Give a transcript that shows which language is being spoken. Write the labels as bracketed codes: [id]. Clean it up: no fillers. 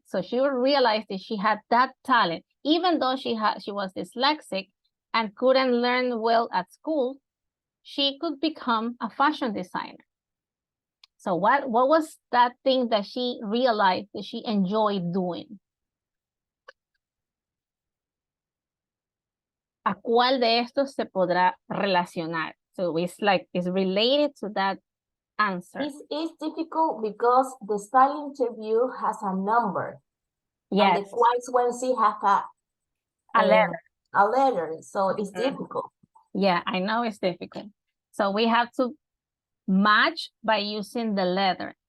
[en] So she realized that she had that talent, even though she was dyslexic and couldn't learn well at school, she could become a fashion designer. So what was that thing that she realized that she enjoyed doing? [es] ¿A cuál de estos se podrá relacionar? [en] So it's related to that answer. It's difficult because the style interview has a number. Yes. And the frequency has a letter. A letter, so it's difficult. Yeah, I know it's difficult. So we have to match by using the letter.